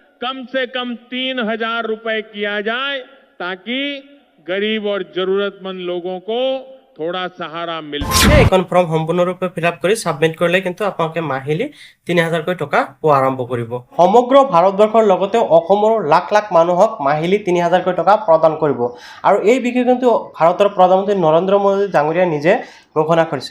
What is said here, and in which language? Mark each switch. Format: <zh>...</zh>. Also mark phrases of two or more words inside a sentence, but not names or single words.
<hi>कम से कम 3,000 रुपए किया जाए ताकि गरीब और जरूरतमंद लोगों को थोड़ा सहारा मिल सके।</hi> <as>এখন ফর্ম সম্পূৰ্ণৰূপে</as> <en>fill up</en> <as>কৰি সাবমিট কৰিলে কিন্তু আপোনালোকে মাহিলী 3,000 কৈ টকা পোৱা আৰম্ভ কৰিব। সমগ্ৰ ভাৰতবৰ্ষৰ লগতে অসমৰ লাখ লাখ মানুহক মাহিলী 3,000 কৈ টকা প্ৰদান কৰিব। আৰু এই বিষয়ে কিন্তু ভাৰতৰ প্ৰধানমন্ত্ৰী নৰেন্দ্ৰ মোদী ডাঙৰীয়া নিজে ঘোষণা কৰিছে।</as>